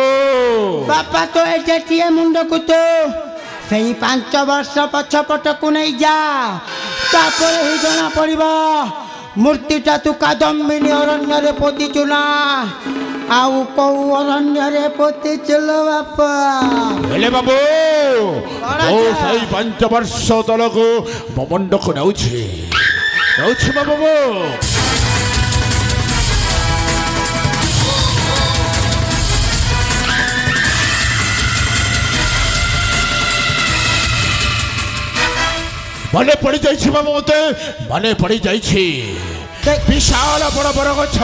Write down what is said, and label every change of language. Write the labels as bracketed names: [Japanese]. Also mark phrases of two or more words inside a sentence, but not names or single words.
[Odia] ବାପା ତ ଏଠିଏ ମୁଣ୍ଡକୁ ତ ସେଇ 5 ବର୍ଷ ପଛପଟକୁ ନେଇ ଯା, ତାପରେ ହିଁ ଜଣା ପଡିବ ମୂର୍ତ୍ତିଟା ତୁ କାଦମ୍ବିନୀ ଅରଣ୍ୟରେ ପୋତିଛୁ ନା ଆଉ କୋଉ ଅରଣ୍ୟରେ ପୋତିଛୁ ବାପା। ହେଲେ ବାବୁ ମୁଁ ସେଇ 5 ବର୍ଷ ତଳକୁ ମୋ ମୁଣ୍ଡକୁ ନେଉଛି ବାବୁ। ମନେ ପଡ଼ି ଯାଇଛି ବାବୁ, ମତେ ମନେ ପଡ଼ି ଯାଇଛି ବିଶାଳ ବଡ଼ ବଡ଼ ଗଛ,